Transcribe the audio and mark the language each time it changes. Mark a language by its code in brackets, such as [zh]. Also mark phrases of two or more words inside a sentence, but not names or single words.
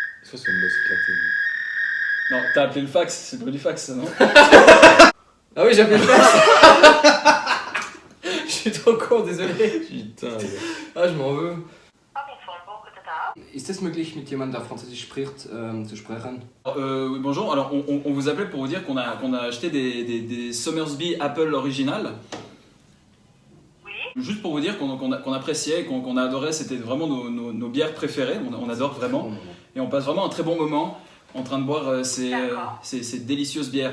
[fr] Ça, c'est une baisse éclatée. Non, t'as appelé le fax, c'est pas du fax, ça, non? Ah oui, j'ai appelé le fax. Je suis trop con, désolé. Putain, gars. Ah, je m'en veux. [de] Ist Ist es möglich, mit jemandem, der Französisch spricht, zu sprechen? [fr] Oui, bonjour, alors on vous appelait pour vous dire qu'on a acheté des Somersby Apple Original. Oui. Juste pour vous dire qu'on appréciait, qu'on a adoré, c'était vraiment nos bières préférées, on adore vraiment. Et on passe vraiment un très bon moment en train de boire ces délicieuses bières.